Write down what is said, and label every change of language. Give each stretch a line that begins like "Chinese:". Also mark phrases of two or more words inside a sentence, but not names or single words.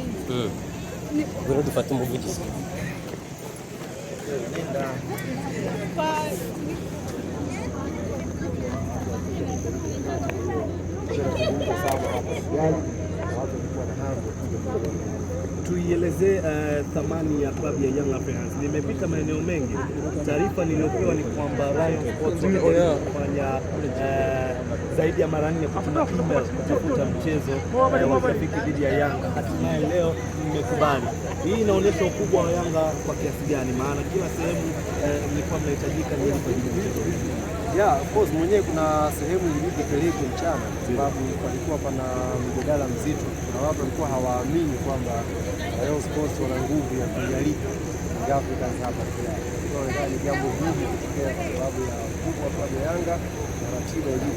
Kinyarwanda: rero dufata umuvugizi.
Swahili: Tuielezee thamani ya klabu ya Young Africans. Nimepita maeneo mengi, taarifa niliyopewa ni kwamba Rayon Sports kufanya zaidi ya mara 4 kutuma email kutafuta mchezo wa kirafiki dhidi ya Yanga. Hatimaye leo nimekubali. Hii inaonyesha ukubwa wa Yanga kwa kiasi gani, maana kila sehemu mlikuwa mnahitajika kwa ajili ya mchezo huu. Yeah,
English: of course
Swahili: mwenyewe kuna sehemu ilipopelekwa mchana kwa sababu palikuwa pana mjadala mzito. Kuna watu walikuwa hawaamini kwamba Rayon Sports wana nguvu ya kuialika Young Africans hapa Kigoma. Kwa ni jambo gumu kutokea kwa sababu ya ukubwa wa klabu ya Yanga na ratiba ilivyo.